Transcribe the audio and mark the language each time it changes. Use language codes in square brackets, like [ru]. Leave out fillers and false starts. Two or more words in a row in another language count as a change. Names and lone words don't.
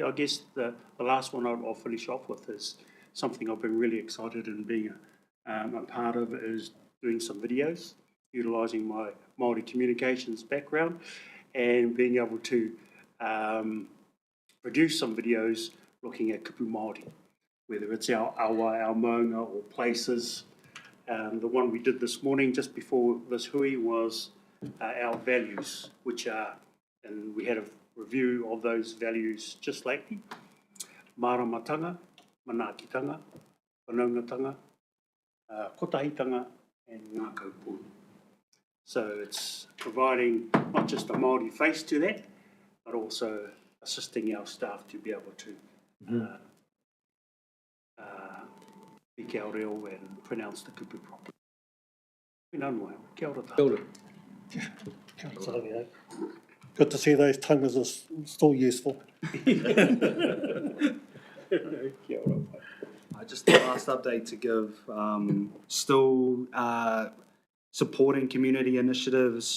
[en] I guess the last one I'll finish off with is something I've been really excited in being a part of, is doing some videos, utilising my Māori communications background and being able to produce some videos looking at [mi] kupu Māori, [en] whether it's our awa, our maunga, or places. The one we did this morning, just before this hui, was our values, which are, and we had a review of those values just lately: [mi] maramatanga, manakitanga, whanaungatanga, kotahitanga, and ngā kaupū. [en] So it's providing not just a Māori face to that, but also assisting our staff to be able to speak our reo and pronounce the kupu properly. [mi] Kia ora tātou. [en] Good to see those tongues are still useful. Just the last update to give, still supporting community initiatives.